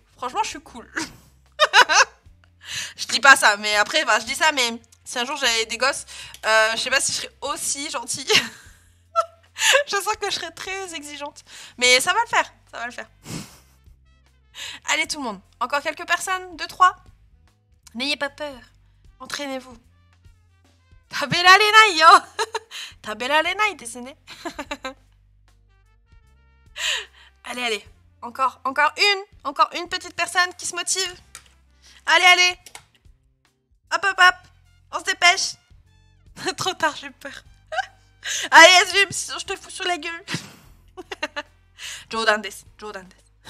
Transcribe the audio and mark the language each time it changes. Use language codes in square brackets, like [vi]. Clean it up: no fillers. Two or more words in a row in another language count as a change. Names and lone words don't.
[fr] Franchement, je suis cool. Je dis pas ça, mais après, je dis ça, mais si un jour j'avais des gosses, je sais pas si je serais aussi gentille. Je sens que je serais très exigeante. Mais ça va le faire, ça va le faire. Allez tout le monde, encore quelques personnes, 2, 3. N'ayez pas peur, entraînez-vous. [ja] 食べられないよ. 食べられないですね. [fr] Allez, allez, encore une petite personne qui se motive. Allez, allez. Hop, hop, hop. On se dépêche. Trop tard, j'ai peur. Allez, Azum, sinon je te fous sur la gueule. [ja] 冗談です、冗談です.